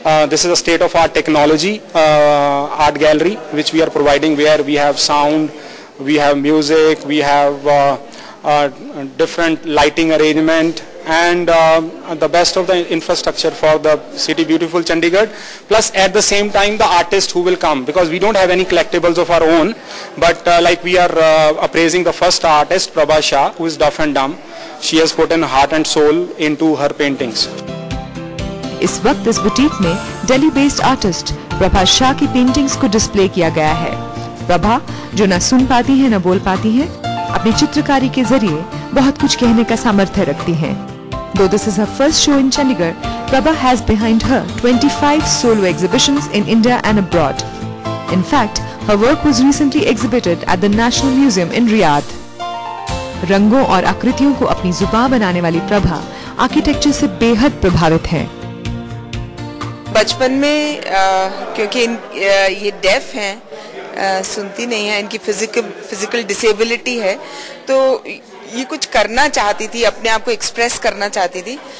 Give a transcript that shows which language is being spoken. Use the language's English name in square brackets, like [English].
[English] This is a state-of-art technology art gallery which we are providing, where we have sound, we have music, we have different lighting arrangement and the best of the infrastructure for the city beautiful Chandigarh. Plus at the same time the artists who will come, because we don't have any collectibles of our own, but like we are appraising the first artist Prabha Shah, who is deaf and dumb. She has put in heart and soul into her paintings. [Hindi] इस वक्त इस boutique में Delhi based artist Prabha Shah की paintings को display किया गया है। प्रभा, जो न सुन पाती है न बोल पाती है, अपनी चित्रकारी के जरिए बहुत कुछ कहने का सामर्थ्य रखती हैं। [English] Though this is her first show in Chandigarh, Prabha has behind her 25 solo exhibitions in India and abroad. In fact, her work was recently exhibited at the National Museum in Riyadh. [Hindi] रंगों और आकृतियों को अपनी जुबान बनाने वाली Prabha architecture से बेहद प्रभावित है। बचपन में क्योंकि ये डेफ हैं, सुनती नहीं है, इनकी फिजिकल डिसेबिलिटी है, तो ये कुछ करना चाहती थी, अपने आप को एक्सप्रेस करना चाहती थी।